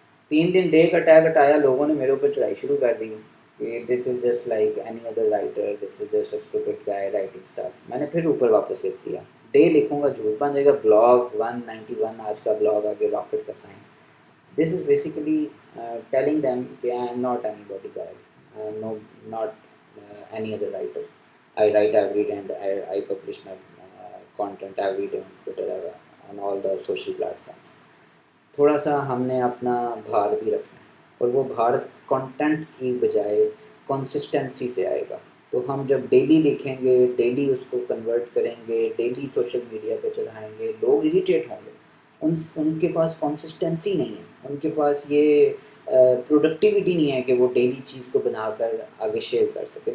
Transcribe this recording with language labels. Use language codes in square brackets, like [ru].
[ur] 3 دن day کا tag ہٹایا, لوگوں نے میرے اوپر چڑھائی شروع کر دی کہ [en] This is just like any other writer, this is just a stupid guy writing stuff. [ur] میں نے پھر اوپر واپس لکھ دیا, ڈے لکھوں گا جھوٹ بن جائے گا. بلاگ 191 آج کا بلاگ آگے راکٹ کا sign. [en] This is basically telling them کہ I am not anybody guy, I am not any other writer. I write every day and I publish my content every day on Twitter, on all the social platforms. [ur] تھوڑا سا ہم نے اپنا بھار بھی رکھنا ہے, اور وہ بھار کنٹینٹ کی بجائے کنسسٹنسی سے آئے گا. تو ہم جب ڈیلی لکھیں گے, ڈیلی اس کو کنورٹ کریں گے, ڈیلی سوشل میڈیا پہ چڑھائیں گے, لوگ اریٹیٹ ہوں گے. ان کے پاس کنسسٹنسی نہیں ہے, ان کے پاس یہ پروڈکٹیوٹی نہیں ہے کہ وہ ڈیلی چیز کو بنا کر آگے شیئر کر سکیں.